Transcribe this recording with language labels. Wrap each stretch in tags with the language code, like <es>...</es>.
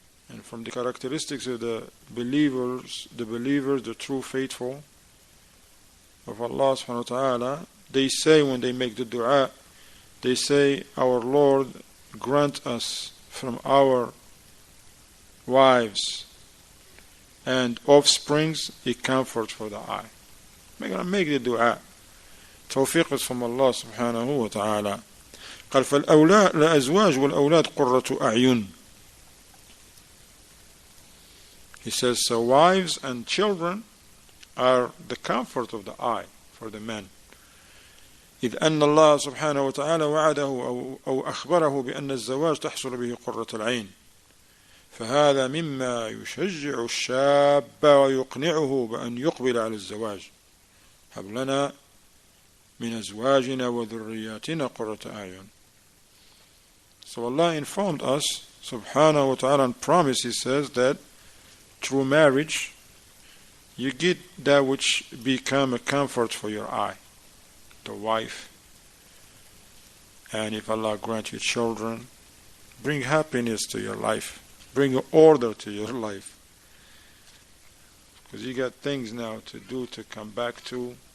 <en>And from the characteristics of the believers, the true faithful of Allah subhanahu wa ta'ala, they say when they make the dua, they say, our Lord, grant us from our wives and offsprings a comfort for the eye. We're going to make the dua. توفيق is from Allah subhanahu wa ta'ala.</en> <ar>قال فالأولاد الأزواج والأولاد قرة أعين.</ar> <en>He says, so wives and children are the comfort of the eye for the men.</en> <ar>إذ أن الله سبحانه وتعالى وعده أو أخبره بأن الزواج تحصل به قرة العين، فهذا مما يشجع الشاب ويقنعه بأن يقبل على الزواج. هب لنا من أزواجنا وذرياتنا قرة أعين.</ar> <en>So Allah informed us subhanahu wa ta'ala and promised, He says that through marriage you get that which become a comfort for your eye, the wife, and if Allah grant you children, bring happiness to your life, bring order to your life, because you got things now to do, to come back to.</en>